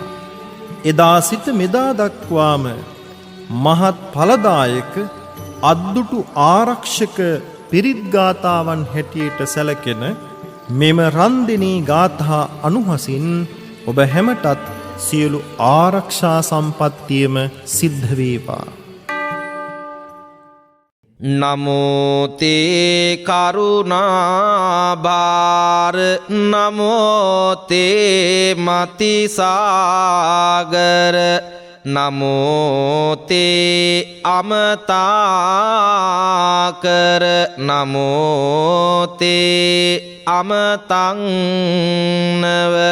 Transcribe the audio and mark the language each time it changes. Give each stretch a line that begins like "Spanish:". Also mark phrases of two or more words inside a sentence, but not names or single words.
Sinhala: එදා සිට මෙදා දක්වාම මහත් ඵලදායක අද්දුටු ආරක්ෂක පිරිත් ගාථාවන් හැටියට සැලකෙන මෙම රන්දෙනී ගාථා අනුහසින් ඔබ හැමටත් සියලු ආරක්ෂා සම්පත්තියම සිද්ධ වේවා.
Pali: නමෝ තේ කරුණාභාර නමෝ තේ මතිසාගර නමෝ තේ අමතාකර නමෝ තේ අමතං නව